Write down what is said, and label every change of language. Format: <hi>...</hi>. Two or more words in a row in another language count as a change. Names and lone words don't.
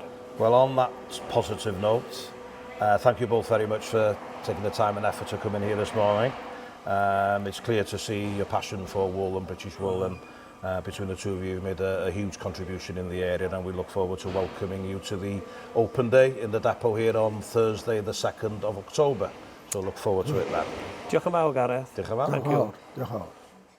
<en>Well, on that positive note, thank you both very much for taking the time and effort to come in here this morning. It's clear to see your passion for wool and British wool, and between the two of you made a huge contribution in the area, and we look forward to welcoming you to the open day in the depot here on Thursday the 2nd of October. So look forward to it then.</en> <cy>Diolch yn fawr, Gareth. Diolch yn fawr.</cy> <en>Thank you.</en> <cy>Diolch yn fawr.</cy>